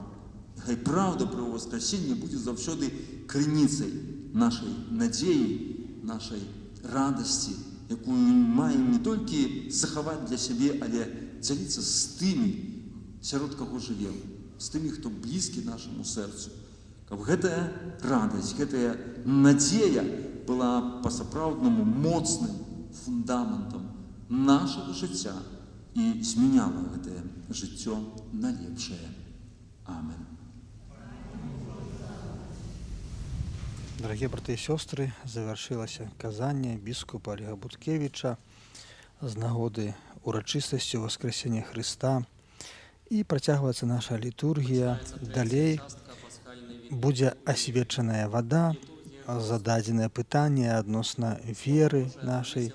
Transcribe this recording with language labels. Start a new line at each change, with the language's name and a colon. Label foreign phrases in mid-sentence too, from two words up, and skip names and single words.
Belarusian: Няхай праўда пра ўваскрасенне будзе заўсёды крыніцай нашай надзеі, нашай радасці, якую маем не толькі захаваць для сябе, але дзяліцца з тымі, сярод каго жывем, з тымі, хто блізкі нашаму сэрцу. Каб гэтая радасць, гэтая надзея была па-сапраўднаму моцным фундаментам нашага жыцця і змяняла гэтае жыццё на лепшае. Амен.
Russian: Дорогие браты и сестры, завершилось
Belarusian: казанне біскупа Олега Буткевича з нагоды урачыстасці Воскресення Христа, і працягваецца наша літургія. Далей будзе асвечаная вада, зададзенае пытанне адносна веры нашай.